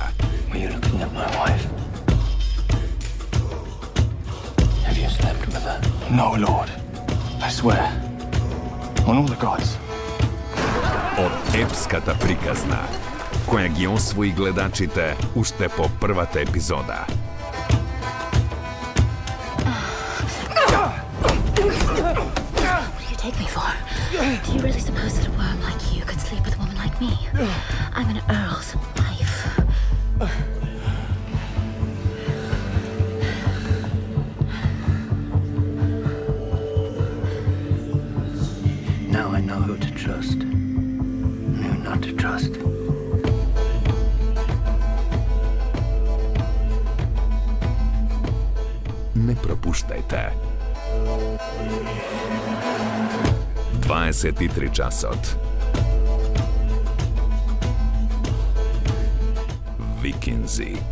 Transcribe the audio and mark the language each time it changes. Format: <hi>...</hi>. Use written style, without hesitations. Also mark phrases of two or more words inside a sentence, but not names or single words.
<en>Were you looking at my wife? Have you slept with her? No, Lord. I swear. On all the gods.</en> <mk>Од епската приказна, која ги освои гледачите уште по првата епизода.</mk> <en>What do you take me for? Do you really suppose that a worm like you could sleep with a woman like me? I'm an earl's wife. Now I know who to trust and who not to trust.</en> <mk>Не пропуштајте. 23 часот. Викинзи.</mk>